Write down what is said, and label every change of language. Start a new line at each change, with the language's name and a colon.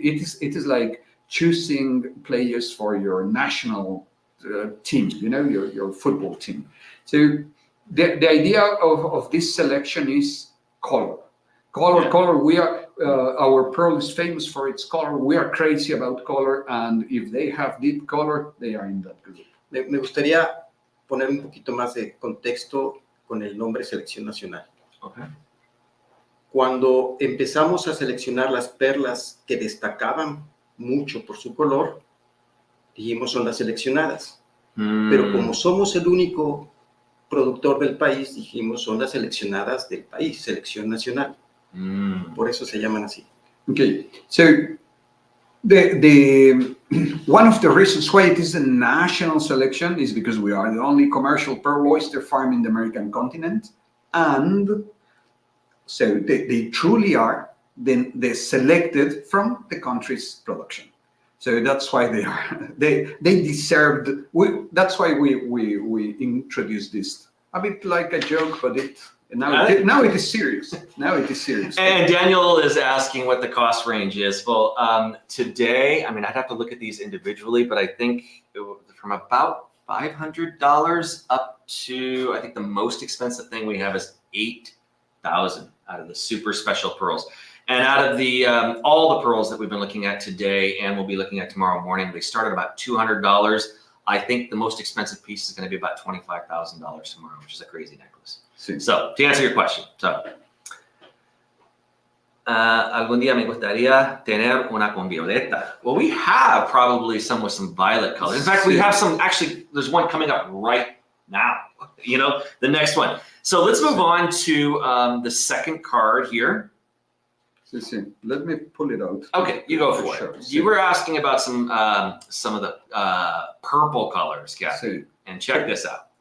English: It is like choosing players for your national team, your football team. So the idea of this selection is color. We are our pearl is famous for its color. We are crazy about color, and if they have deep color, they are in that group.
Spanish: Me gustaría poner un poquito más de contexto con el nombre Selección Nacional.
English: Okay.
Spanish: Cuando empezamos a seleccionar las perlas que destacaban mucho por su color, dijimos son las seleccionadas. Pero como somos el único productor del país, dijimos son las seleccionadas del país, Selección Nacional. Por eso se llaman así.
English: Okay, so The one of the reasons why it is a national selection is because we are the only commercial pearl oyster farm in the American continent, and so they truly are they're selected from the country's production. So that's why they deserved. That's why we introduced this a bit like a joke, but now it is serious. Now it is serious. And Daniel is asking what the cost range is. Well, today, I mean, I'd have to look at these individually, but I think from about $500 up to, I think the most expensive thing we have is $8,000 out of the super special pearls. And out of the all the pearls that we've been looking at today and we'll be looking at tomorrow morning, they start at about $200. I think the most expensive piece is going to be about $25,000 tomorrow, which is a crazy necklace.
Spanish: Sí.
English: So to answer your question,
Spanish: algún día me gustaría tener una con violeta.
English: Well, we have probably some with some violet color. In fact, we have some, actually, there's one coming up right now, you know, the next one. So let's move on to the second card here. Sí. Let me pull it out. Okay, you go for Sure. it. You were asking about some of the purple colors, Kathy, and check this out.